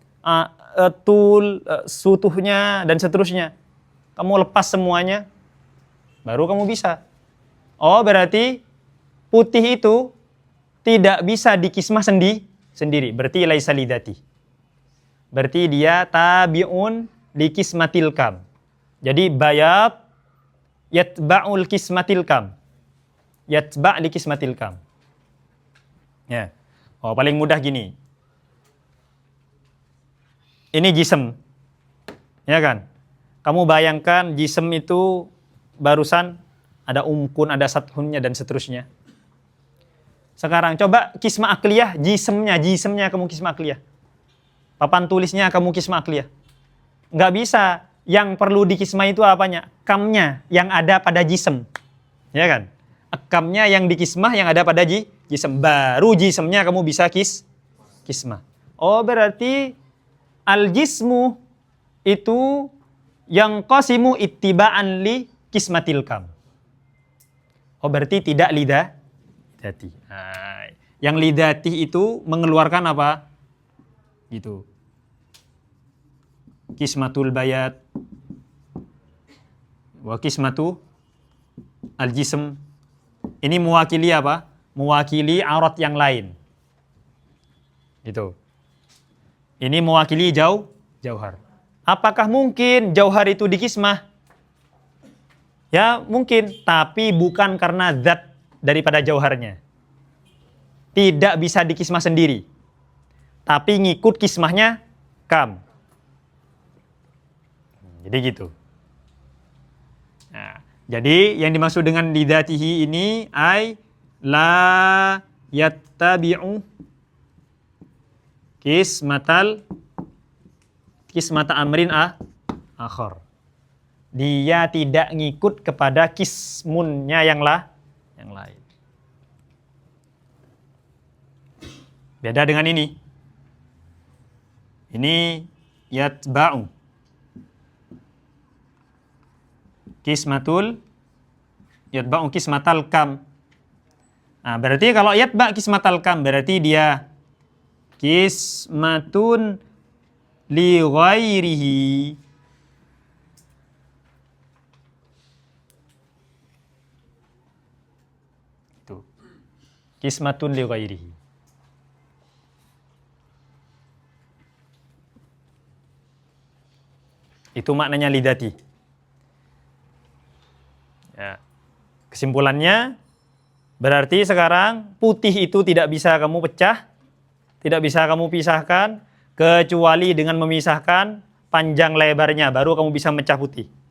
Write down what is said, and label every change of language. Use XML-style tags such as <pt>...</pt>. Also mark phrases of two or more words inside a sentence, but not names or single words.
<id>Sutuhnya, dan seterusnya. Kamu lepas semuanya, baru kamu bisa. Oh, berarti putih itu tidak bisa dikismah sendiri.</id> <ar>Berarti ليس لذاته. Berarti dia تابع لقسمة الكم. Jadi بياض يتبع قسمة الكم. يتبع لقسمة الكم.</ar> <id>Ya. Oh, paling mudah gini. Ini jism. Ya kan? Kamu bayangkan jism itu barusan ada umkun, ada sathunnya dan seterusnya. Sekarang coba kismah akliyah, jismnya kamu kismah akliyah. Papan tulisnya kamu kismah akliyah. Nggak bisa. Yang perlu dikismah itu apanya? Kamnya yang ada pada jism. Ya kan? Kamnya yang dikismah yang ada pada jism. Baru jismnya kamu bisa kismah. Oh, berarti al-jismu itu yang</id> <ar>قاسم اتباعا لقسمة الكم.</ar> <id>Oh, berarti tidak lidati. Nah, yang lidati itu mengeluarkan apa? Gitu.</id> <ar>قسمة البياض وقسمة الجسم.</ar> <id>Ini mewakili apa? Mewakili aurat yang lain. Gitu. Ini mewakili jauhar. Apakah mungkin jauhar itu dikismah? Ya, mungkin, tapi bukan karena zat daripada jauharnya. Tidak bisa dikismah sendiri. tapi ngikut kismahnya kam. Jadi gitu. Nah, jadi yang dimaksud dengan lidatihi ini</id> <ar>أي لا يتبع قسمة أمر آخر.</ar> <id>Dia tidak ngikut kepada kismunnya yang lain. Beda dengan ini.</id> <ar>Ini يتبع قسمة الكم.</ar> <id>Nah, berarti kalau</id> <ar>يتبع قسمة الكم</ar> <id>berarti dia</id> <ar>قسمة لغيره.</ar> <id>Itu.</id> <ar>قسمة لغيره.</ar> <id>Itu maknanya lidati. Ya. Kesimpulannya berarti sekarang putih itu tidak bisa kamu pecah, tidak bisa kamu pisahkan kecuali dengan memisahkan panjang lebarnya baru kamu bisa mecah putih.</id>